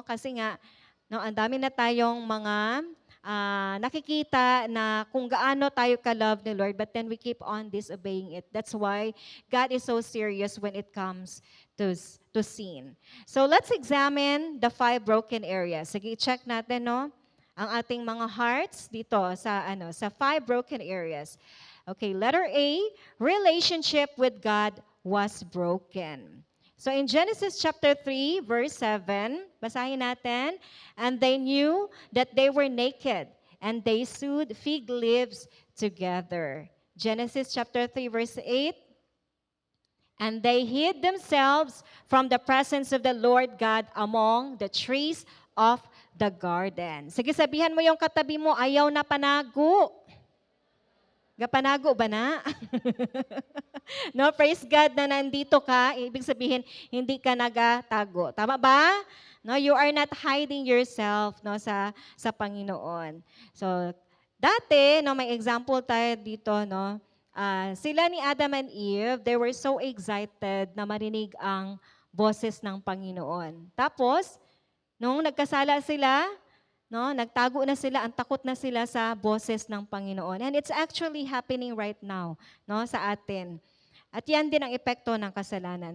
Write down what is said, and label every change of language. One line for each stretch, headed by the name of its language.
Filipino: Kasi nga no, ang dami na tayong mga nakikita na kung gaano tayo ka-love ni Lord,
English: but then we keep on disobeying it. That's why God is so serious when it comes to sin. So let's examine the 5 broken areas.
Filipino: Sige, check natin, no, ang ating mga hearts dito sa 5 broken areas.
English: Okay, letter A, relationship with God was broken. So in Genesis chapter 3, verse 7,
Filipino: basahin natin,
English: and they knew that they were naked, and they sewed fig leaves together. Genesis chapter 3, verse 8, and they hid themselves from the presence of the Lord God among the trees of the garden.
Filipino: Sige, sabihan mo yung katabi mo,
Cebuano: ayaw na panago. Gapanago ba na?
Filipino: No, praise God na nandito ka. Ibig sabihin, hindi ka nagatago. Tama ba?
English: No, you are not hiding yourself no sa Panginoon.
Filipino: So, dati, no, may example tayo dito, no. Sila ni Adam and Eve,
English: they were so excited
Filipino: na marinig ang boses ng Panginoon. Tapos, nung nagkasala sila, no, nagtago na sila, ang takot na sila sa boses ng Panginoon.
English: And it's actually happening right now, no,
Filipino: sa atin. At yan din ang epekto ng kasalanan.